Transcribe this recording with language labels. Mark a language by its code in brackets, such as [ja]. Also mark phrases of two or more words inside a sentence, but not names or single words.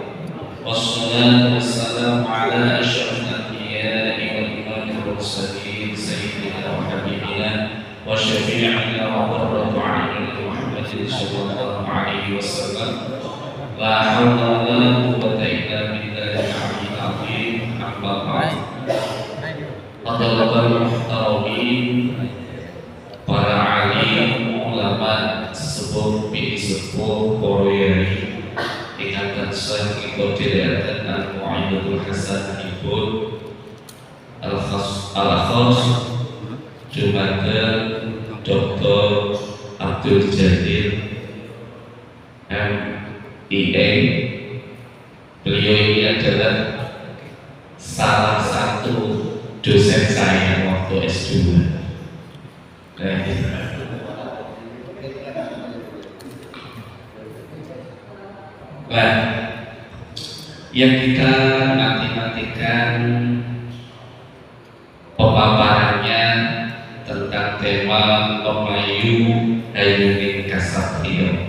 [ar] والصلاة والسلام على أشرف الأنبياء والإمام المرسلين سيدنا وحبيبنا وشفيعنا وقرة أعيننا محمد صلى الله عليه وسلم. لا حول ولا قوة إلا بالله العلي العظيم. أما بعد. الحاضرين المحترمين, [jv] para alim, ulama, sesepuh, bini sepuh, para yai ingkang tansah kita dherekaken Al-Mu'ayyidatul Hasan Ibn Al-Khas Jumadan Dr. Abdul Jadid MIA. [id] Beliau ini adalah salah satu dosen saya waktu S2. Nah, yang kita nanti-nantikan pemaparannya tentang tema Pemayu Hayuning Kasatrio.